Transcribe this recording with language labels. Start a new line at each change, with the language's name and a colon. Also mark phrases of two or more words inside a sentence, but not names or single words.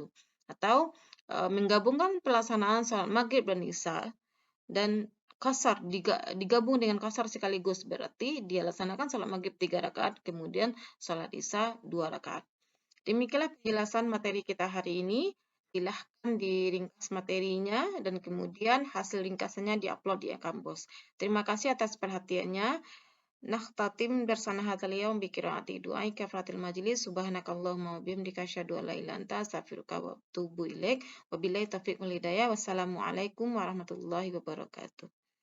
Indonesian: Atau menggabungkan pelaksanaan salat maghrib dan isya dan qasar digabung dengan qasar sekaligus, berarti dia laksanakan salat maghrib 3 rakaat, kemudian salat isya 2 rakaat. Demikianlah penjelasan materi kita hari ini. Silahkan diringkas materinya dan kemudian hasil ringkasannya diupload di kampus. Terima kasih atas perhatiannya.
Arabic: نختتم bersana هذا اليوم بقراءة دعاء كفارة المجلس. سبحانك اللهم وبحمدك أشهد أن لا إله إلا أنت أستغفرك وأتوب إليك. وبالله التوفيق والهداية. والسلام عليكم ورحمة الله وبركاته.